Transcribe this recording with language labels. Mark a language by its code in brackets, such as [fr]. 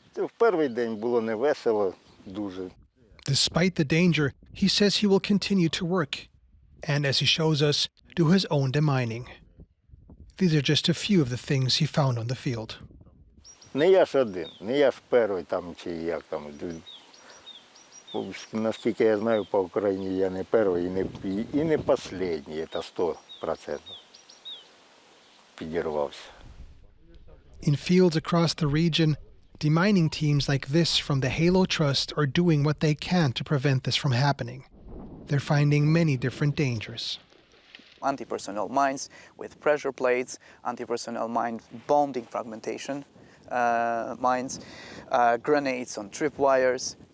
[uk] В перший день було невесело дуже. [en] Despite the danger, he says he will continue to work. And as he shows us, do his own demining. These are just a few of the things he found on the field. [uk] Не я ж один, не я ж перший там чи як там. Наскільки я знаю, по Україні я не перший і не останній, це 100% підірвався. [en] In fields across the region, demining teams like this from the Halo Trust are doing what they can to prevent this from happening. They're finding many different dangers. Anti-personnel mines with pressure plates, anti-personnel mine bonding fragmentation mines, grenades on tripwires.